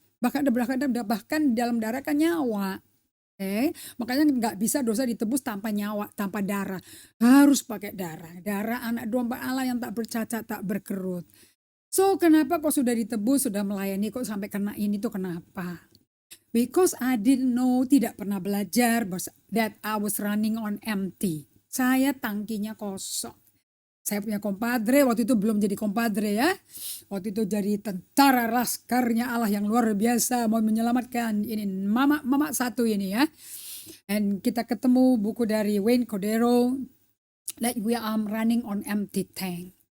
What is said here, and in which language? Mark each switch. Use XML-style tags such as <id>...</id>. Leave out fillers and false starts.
<id>Bahkan dalam darah kan nyawa. Makanya nggak bisa dosa ditebus tanpa nyawa, tanpa darah. Harus pakai darah. Darah anak domba Allah yang tak bercacat, tak berkerut. So kenapa kok sudah ditebus, sudah melayani, kok sampai kena ini tuh kenapa?</id> <en>Because I didn't know, tidak pernah belajar that I was running on empty.</en> <id>Saya tangkinya kosong. Saya punya kompadre, waktu itu belum jadi kompadre ya. Waktu itu jadi tentara laskarnya Allah yang luar biasa, mau menyelamatkan ini mama satu ini ya.</id> <en>Dan kita ketemu buku dari Wayne Cordeiro, that we are running on empty tank.</en>